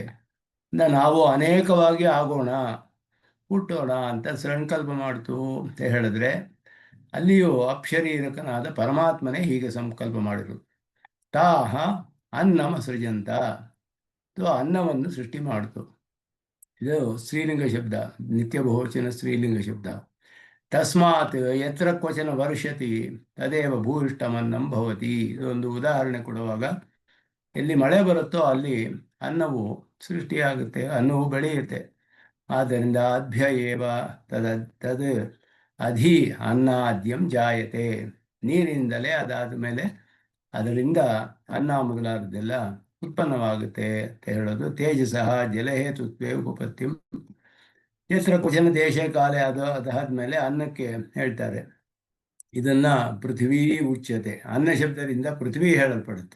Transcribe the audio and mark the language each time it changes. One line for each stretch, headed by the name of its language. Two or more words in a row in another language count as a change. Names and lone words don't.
Kannada: ನಾವು ಅನೇಕವಾಗಿ ಆಗೋಣ, ಹುಟ್ಟೋಣ ಅಂತ ಸಂಕಲ್ಪ ಮಾಡ್ತು ಅಂತ ಹೇಳಿದ್ರೆ ಅಲ್ಲಿಯೂ ಅಪ್ಶರೀರಕನಾದ ಪರಮಾತ್ಮನೇ ಹೀಗೆ ಸಂಕಲ್ಪ ಮಾಡಿರು.
Sanskrit: ತಾಹ ಅನ್ನಮ ಸೃಜಂತ,
Kannada: ಅನ್ನವನ್ನು ಸೃಷ್ಟಿ ಮಾಡಿತು. ಇದು ಸ್ತ್ರೀಲಿಂಗ ಶಬ್ದ, ನಿತ್ಯ ಬಹುವಚನ ಸ್ತ್ರೀಲಿಂಗ ಶಬ್ದ.
Sanskrit: ತಸ್ಮಾತ್ ಯತ್ರ ಕ್ವಚನ ವರ್ಷತಿ ತದೇವ ಭೂಯಿಷ್ಠಮನ್ನಂ ಭವತಿ.
Kannada: ಇದೊಂದು ಉದಾಹರಣೆ ಕೊಡುವಾಗ, ಎಲ್ಲಿ ಮಳೆ ಬರುತ್ತೋ ಅಲ್ಲಿ ಅನ್ನವು ಸೃಷ್ಟಿಯಾಗುತ್ತೆ, ಅನ್ನವು ಬೆಳೆಯುತ್ತೆ.
Sanskrit: ಆದ್ದರಿಂದ ಅಭ್ಯ ಏವ ತದ್ ಅಧಿ ಅನ್ನಾದ್ಯಂ ಜಾಯತೆ,
Kannada: ನೀರಿನಿಂದಲೇ ಅದಾದ ಮೇಲೆ ಅದರಿಂದ ಅನ್ನ ಮೊದಲಾದದ್ದೆಲ್ಲ ಉತ್ಪನ್ನವಾಗುತ್ತೆ ಅಂತ ಹೇಳೋದು.
Sanskrit: ತೇಜಸಃ ಜಲಹೇತುತ್ವೇ ಉಪಪತ್ತಿಂ ಯತ್ರ ಕ್ವಚನ ದೇಶ ಕಾಲೇ
Kannada: ಅದಾದ್ಮೇಲೆ ಅನ್ನಕ್ಕೆ ಹೇಳ್ತಾರೆ. ಇದನ್ನ
Sanskrit: ಪೃಥ್ವೀ ಉಚ್ಯತೆ,
Kannada: ಅನ್ನ ಶಬ್ದದಿಂದ ಪೃಥ್ವಿ ಹೇಳಲ್ಪಡುತ್ತೆ.